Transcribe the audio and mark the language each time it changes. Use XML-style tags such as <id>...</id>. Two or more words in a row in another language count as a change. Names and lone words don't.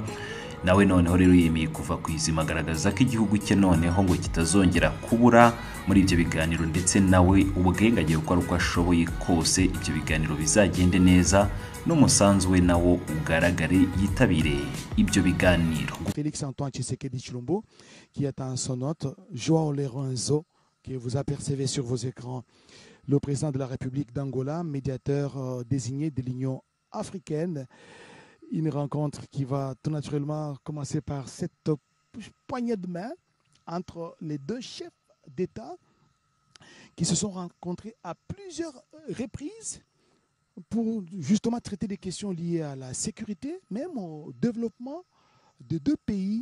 <rw>Nawe noneho rero yemeye kuva ku izima agaragaza ko igihugu cye noneho ngo kitazongera kubura muri ibyo biganiro ndetse nawe ubwe ngagiye gukora uko ashoboye kose ibyo biganiro bizagende neza n'umusanzu we nawo ugaragare yitabire ibyo biganiro.</rw> <fr>Félix Antoine Tshisekedi Tshilombo qui attend son note, Joao Lorenzo que vous apercevez sur vos écrans, le président de la République d'Angola, médiateur désigné de l'Union africaine. Une rencontre qui va tout naturellement commencer par cette poignée de main entre les deux chefs d'État qui se sont rencontrés à plusieurs reprises pour justement traiter des questions liées à la sécurité, même au développement de deux pays.</fr>